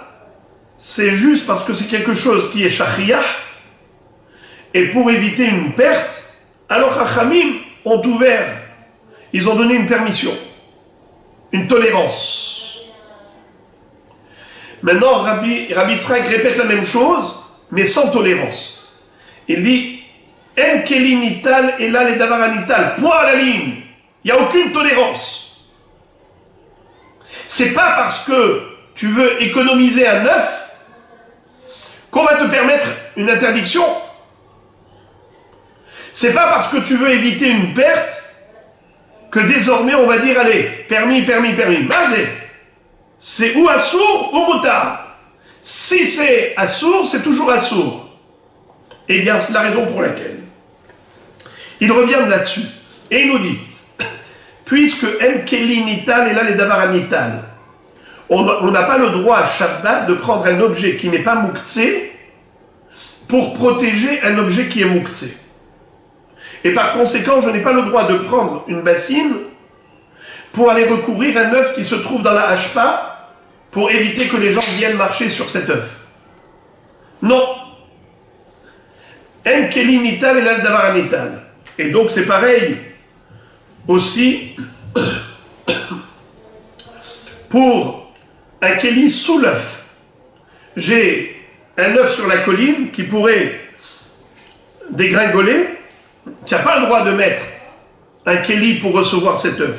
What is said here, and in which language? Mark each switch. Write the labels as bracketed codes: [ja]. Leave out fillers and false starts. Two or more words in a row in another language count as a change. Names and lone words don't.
[fr] C'est juste parce que c'est quelque chose qui est shachriah, et pour éviter une perte, alors Chachamim ont ouvert, ils ont donné une permission, une tolérance. Maintenant, Rabbi Yitzhak répète la même chose, mais sans tolérance. Il dit [he] אין כלי ניטל אלא לדבר ניטל, [fr] point à la ligne. Il n'y a aucune tolérance. C'est pas parce que tu veux économiser un œuf qu'on va te permettre une interdiction. C'est pas parce que tu veux éviter une perte que désormais on va dire allez, permis. Mazé, c'est ou assour ou moutard. Si c'est assour, c'est toujours assour. Eh bien, c'est la raison pour laquelle il revient là-dessus. Et il nous dit, puisque [he] אין כלי ניטל אלא לדבר ניטל, [fr] on n'a pas le droit à Shabbat de prendre un objet qui n'est pas mouktsé pour protéger un objet qui est mouktsé. Et par conséquent, je n'ai pas le droit de prendre une bassine pour aller recouvrir un œuf qui se trouve dans la hashpa pour éviter que les gens viennent marcher sur cet œuf. [he] Non. אין כלי ניטל אלא לדבר ניטל. [fr] Et donc c'est pareil aussi pour un keli sous l'œuf. J'ai un œuf sur la colline qui pourrait dégringoler. Tu n'as pas le droit de mettre un keli pour recevoir cet œuf.